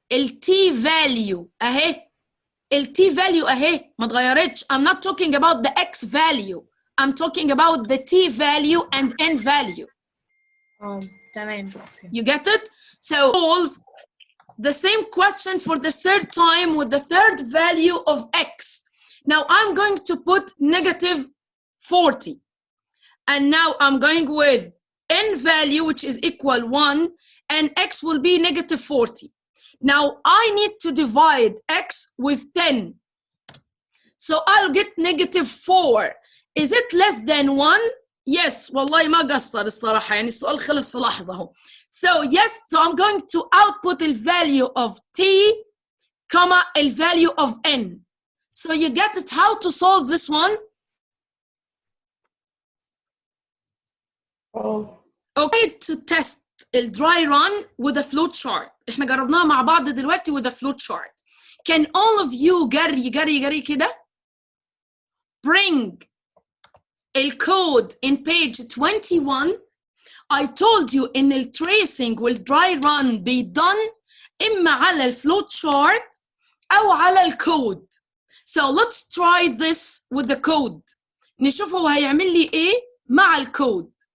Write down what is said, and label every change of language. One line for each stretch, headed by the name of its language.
Arabic: ال T value أهي. ال T value أهي ما اتغيرتش.
English: I'm not talking about the X value. I'm talking about the T value and N value.
Arabic: تمام.
English: You get it? So solve the same question for the third time with the third value of X. Now I'm going to put -40. And now I'm going with N value, which is equal 1, and X will be -40. Now I need to divide X with 10. So I'll get -4. Is it less than 1? Yes.
Arabic: والله ما قصر الصراحة يعني السؤال خلص في لحظة اهو.
English: So yes, so I'm going to output the value of T, comma, the value of N. So you get it how to solve this one? Okay, to test the dry run with a flow chart.
Arabic: احنا جربناها مع بعض دلوقتي
English: with a flow chart. Can all of you جري كده bring a code in page 21? I told you in the tracing will dry run be done
Arabic: إما على الفلو chart أو على الكود.
English: So let's try this with the code.
Arabic: نشوف هو هيعمل لي إيه مع الكود.